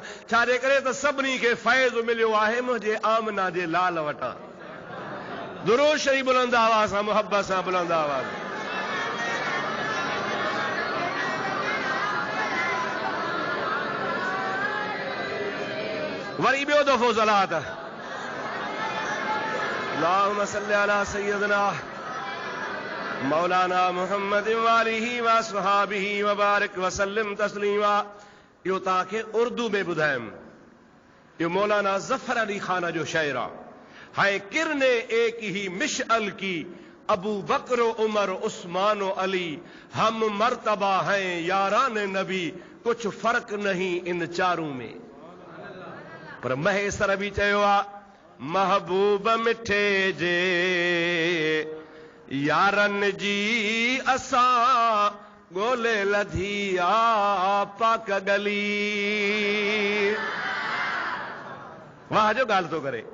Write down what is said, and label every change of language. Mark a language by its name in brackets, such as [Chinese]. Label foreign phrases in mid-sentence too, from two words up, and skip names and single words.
[Sindhi] छाजे करे त सभिनी खे फैज़ मिलियो आहे मुंहिंजे आमना जे लाल वटां। दुरूद शरीफ़ बुलंद आवाज़ सां मुहब्बत सां बुलंद आवाज़। वरी ॿियो दफ़ो [Arabic] صلاة اللهم صل على سيدنا مولانا محمد وآله وأصحابه وبارك وسلم تسليما. [Sindhi] इहो तव्हांखे उर्दू में ॿुधायमि, इहो मौलाना ज़फ़र अली खान जो शेर आहे। [Urdu] ہے کرنیں ایک ہی مشعل کی ابو بکر عمر عثمان علی. ہم مرتبہ ہیں یاران نبی، کچھ فرق نہیں ان چاروں میں. [Sindhi] पर महेसर बि चयो आहे महबूब मिठे जे यारन जी असां ॻोल्हे लधी आ पाक गली। वाह जो ॻाल्हि थो करे।